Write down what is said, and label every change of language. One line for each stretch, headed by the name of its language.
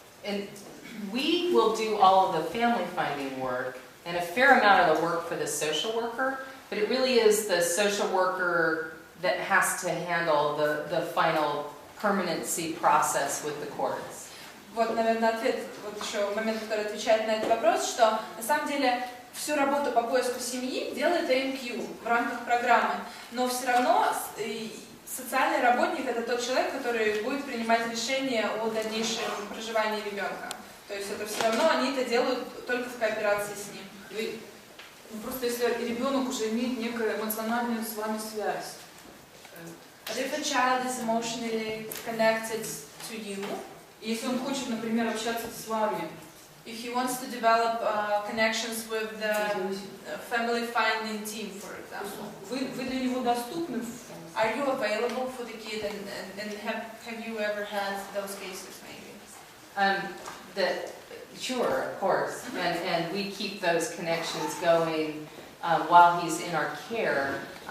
English: And we will do all of the family finding work and a fair amount of the work for the social worker, but it really is the social worker that has to handle the final permanency process with the courts.
Russian: Вот, наверное, ответ, вот еще момент, который отвечает на этот вопрос, что на самом деле всю работу по поиску семьи делает EMQ в рамках программы, но все равно социальный работник — это тот человек, который будет принимать решение о дальнейшем проживании ребенка. То есть это все равно они это делают только в кооперации с ним. Просто если ребенок уже имеет некую эмоциональную с вами связь.
English: But if a child is emotionally connected to you,
Russian: если он хочет, например, общаться с вами,
English: if he wants to develop connections with the family finding team, for example,
Russian: вы для него доступны?
English: are you available for the kid, and have you ever had those cases maybe? Sure, of course, and we keep those connections going while he's in our care.